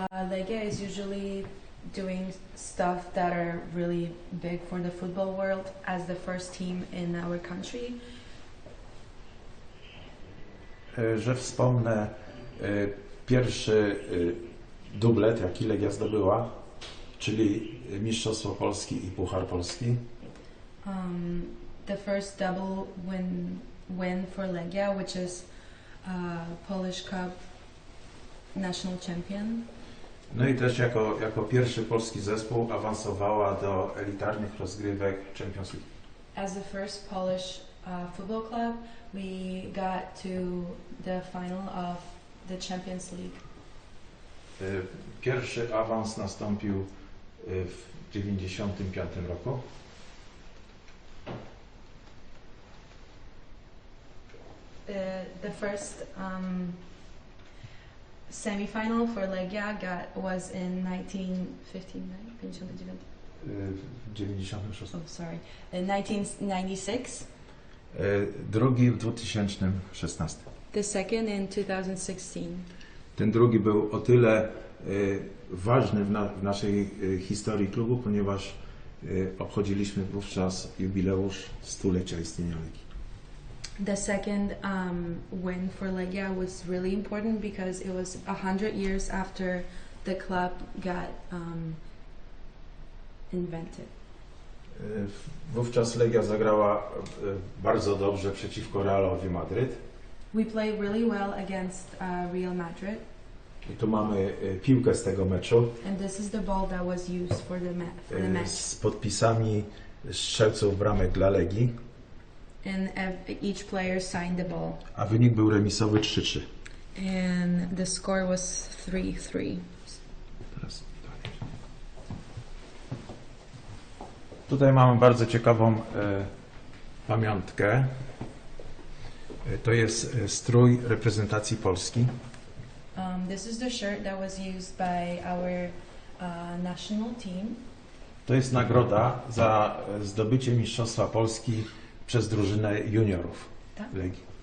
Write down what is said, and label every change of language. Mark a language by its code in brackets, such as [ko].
[en] Legia is usually doing stuff that are really big for the football world as the first team in our country. [pl] Że wspomnę pierwszy dublet, jaki Legia zdobyła, czyli Mistrzostwo Polski i Puchar Polski. [en] The first double win for Legia, which is Polish Cup national champion. [pl] No i też jako pierwszy polski zespół awansowała do elitarnych rozgrywek Champions League. [en] As the first Polish football club, we got to the final of the Champions League. [pl] Pierwszy awans nastąpił w 1995 roku. [en] The first semi-final for Legia was in 1959. [pl] W 96. [en] Oh, sorry. In 1996. [pl] Drugi w 2016. [en] The second in 2016. [pl] Ten drugi był o tyle ważny w naszej historii klubu, ponieważ obchodziliśmy wówczas jubileusz 100-lecia istnienia Legii. [en] The second win for Legia was really important because it was 100 years after the club got invented. [pl] Wówczas Legia zagrała bardzo dobrze przeciwko Realowi Madryt. [en] We played really well against Real Madrid. [pl] I tu mamy piłkę z tego meczu. [en] And this is the ball that was used for the match. [pl] Z podpisami strzelców bramek dla Legii. [en] And each player signed the ball. [pl] A wynik był remisowy 3-3. [en] And the score was 3-3. [pl] Teraz tutaj mamy bardzo ciekawą pamiątkę. To jest strój reprezentacji Polski. [en] This is the shirt that was used by our national team. [pl] To jest nagroda za zdobycie Mistrzostwa Polski przez drużynę juniorów Legii.